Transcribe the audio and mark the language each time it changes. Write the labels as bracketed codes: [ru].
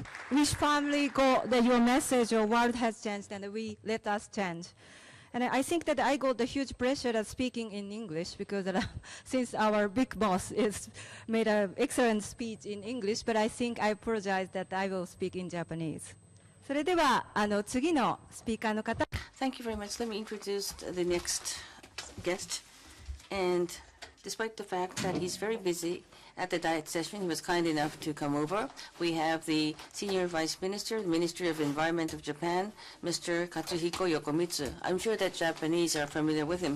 [en] We firmly got that your message, your world has changed, and let us change. And I think that I got the huge pressure of speaking in English because since our big boss made an excellent speech in English, but I think I apologize that I will speak in Japanese. [ja] それでは次のスピーカーの方。 [en] Thank you very much. Let me introduce the next guest. And despite the fact that he's very busy at the diet session, he was kind enough to come over. We have the Senior Vice Minister, the Ministry of Environment of Japan, Mr. Katsuhiko Yokomitsu. I'm sure that Japanese are familiar with him.